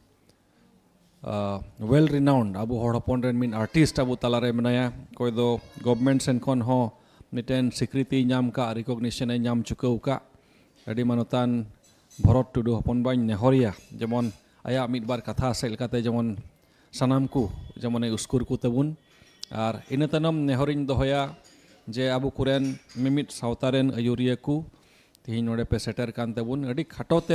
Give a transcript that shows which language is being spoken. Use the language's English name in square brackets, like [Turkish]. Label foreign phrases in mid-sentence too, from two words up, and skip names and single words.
[English] well renowned [Santali] अबु हड़ हपन रेन मिन आर्टिस्ट अबु तलारे मनाया कोई दो गवर्नमेंट सेन खन हो मिटेन स्वीकृति नाम का रिकॉग्निशन नाम चुकाव का अडी मानतान भरत टुडू हपन बाइन नेहरिया जेमन आया मिद बार कथा से लकाते जेमन सनाम को जेमन उस्कुर को तबुन और इन तनम नेहरिन दोहया जे आबु कुरेन मिमित सावतारेन अयुरिया को तीन नोडे पे सेटर कान तबुन अडी खाटोते